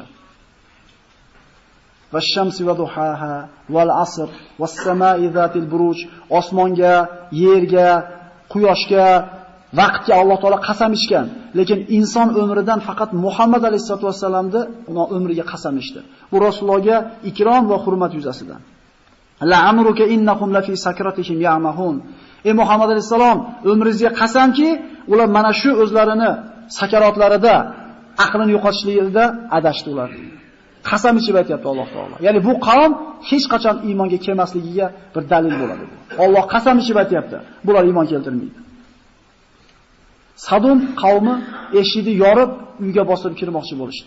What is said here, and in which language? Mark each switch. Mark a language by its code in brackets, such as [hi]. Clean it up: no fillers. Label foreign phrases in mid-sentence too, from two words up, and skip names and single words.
[ar] والشمس وضحاها والعصر والسماء ذات البروج. [uz] Osmonga, yerga, quyoshga, vaqtga Alloh taolo qasam ichgan. Lekin inson umridan faqat Muhammad alayhisolamning umriga qasam ichdi. Bu Rasulullohga ikrom va hurmat yuzasidan. [ar] لعمرك إنهم لفي سكرتهم يعمهون. [uz] Ey Muhammad alayhisalom, umringizga qasamki, ular mana shu o'zlarini sakarotlarida, aqlini yo'qotishlikda adashdi ular. Qasam ichib aytayapti Alloh taolo. Ya'ni bu qavm hech qachon iymonga kelmasligiga bir dalil bo'ladi. Alloh qasam ichib aytayapti. Bular iymon keltirmaydi. Sadum qavmi eshikni yorib, uyga bosib kirmoqchi bo'lishdi.